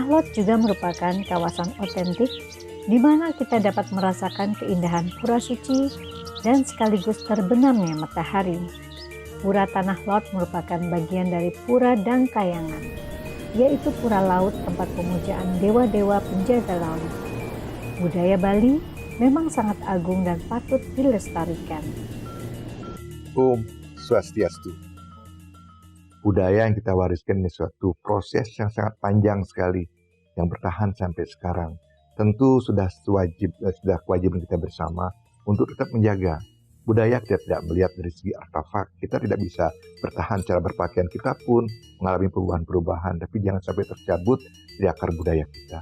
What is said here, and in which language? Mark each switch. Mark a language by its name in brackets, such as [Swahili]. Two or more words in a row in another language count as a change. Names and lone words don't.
[Indonesian] Lot juga merupakan kawasan otentik di mana kita dapat merasakan keindahan Pura Suci dan sekaligus terbenamnya matahari. Pura Tanah Lot merupakan bagian dari Pura Dangkayangan, yaitu pura laut tempat pemujaan dewa-dewa penjaga laut. Budaya Bali memang sangat agung dan patut dilestarikan. Om Swastiastu. Budaya yang kita wariskan ini suatu proses yang sangat panjang sekali, yang bertahan sampai sekarang. Tentu sudah kewajiban kita bersama untuk tetap menjaga. Budaya kita tidak melihat dari segi artefak, kita tidak bisa bertahan cara berpakaian kita pun mengalami perubahan-perubahan, tapi jangan sampai tercabut dari akar budaya kita.